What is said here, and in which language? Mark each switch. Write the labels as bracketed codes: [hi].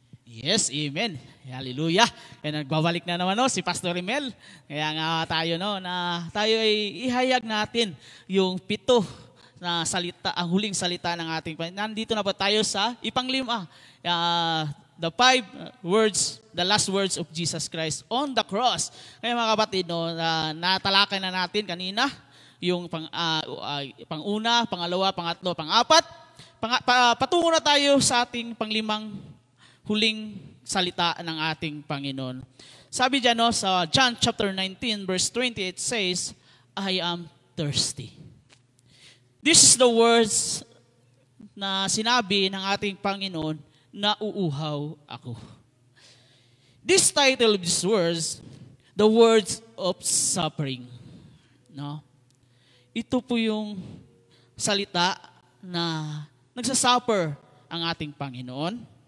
[tl] Yes, amen. Hallelujah. Kaya nagbabalik na naman si Pastor Rimel. Kaya nga tayo na tayo ay ihayag natin yung 7 na salita, ang huling salita ng ating Panginoon. Nandito na po tayo sa ipanglima. [en] The 5 words, the last words of Jesus Christ on the cross. [tl] Kaya mga kapatid, natalakay na natin kanina yung pang-una, pangalawa, pangatlo, pang-apat. Patungo na tayo sa ating panglimang huling salita ng ating Panginoon. Sabi dyan sa John chapter 19 verse 28 says, [en] I am thirsty. This is the words [tl] na sinabi ng ating Panginoon na uuhaw ako. [en] This title of these words, the words of suffering. [tl] Ito po yung salita na nagsasuffer ang ating Panginoon.